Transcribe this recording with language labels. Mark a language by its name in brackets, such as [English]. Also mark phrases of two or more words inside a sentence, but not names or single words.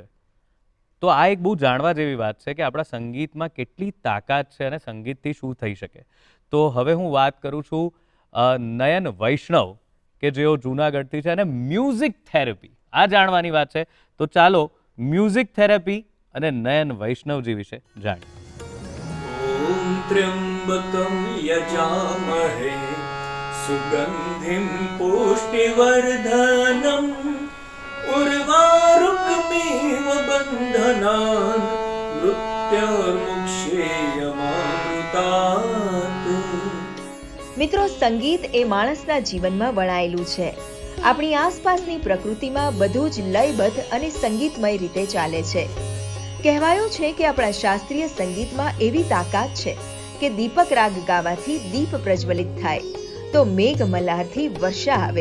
[Gujarati] તો આ એક બહુ જાણવા જેવી વાત છે કે આપણા સંગીતમાં કેટલી તાકાત છે અને સંગીતથી શું થઈ શકે. તો હવે હું વાત કરું છું નયન વૈષ્ણવ, કે જેઓ જૂનાગઢથી છે, અને [English] music therapy, [Gujarati] આ જાણવાની વાત છે. તો ચાલો [English] music therapy [Gujarati] અને નયન વૈષ્ણવજી વિશે જાણીએ. [Sanskrit] ॐ त्र्यम्बकं यजामहे सुगन्धिं पुष्टिवर्धनम् उर्वारुकमिव बन्धनान् मृत्योर्मुक्षेयमामृतात्. [Gujarati] મિત્રો, સંગીત એ માણસના જીવનમાં વણાયેલું છે. આપણી આસપાસની પ્રકૃતિમાં બધું જ લયબદ્ધ અને સંગીતમય રીતે ચાલે છે. કહેવાયું છે કે આપણા શાસ્ત્રીય સંગીતમાં એવી તાકાત છે કે દીપક રાગ ગાવાથી દીપ પ્રજ્વલિત થાય તો મેઘ મલ્હારથી વર્ષા આવે.